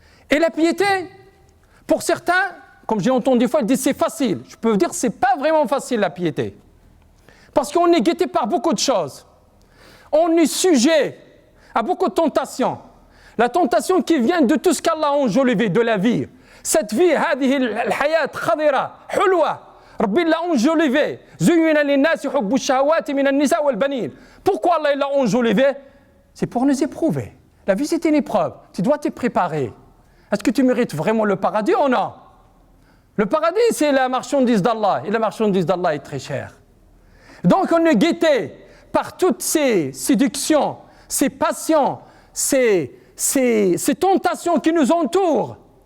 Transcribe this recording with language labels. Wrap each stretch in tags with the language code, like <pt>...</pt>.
<fr>Et la piété, pour certains, comme j'ai entendu des fois, ils disent c'est facile. Je peux vous dire que ce n'est pas vraiment facile la piété. Parce qu'on est guetté par beaucoup de choses. On est sujet à beaucoup de tentations. La tentation qui vient de tout ce qu'Allah a enjolivé de la vie. Cette vie,</fr> <ar>هذه الحياة خضرة حلوة ربي</ar> <fr>l'a enjolivé</fr> <ar>زين للناس حب الشهوات من النساء والبنين.</ar> <fr>Pourquoi Allah l'a enjolivé? C'est pour nous éprouver. La vie c'est une épreuve, tu dois te préparer. Est-ce que tu mérites vraiment le paradis ou non? Le paradis c'est la marchandise d'Allah et la marchandise d'Allah est très chère. Donc on est guetté par toutes ces séductions, ces passions, ces tentations qui nous entourent.</fr>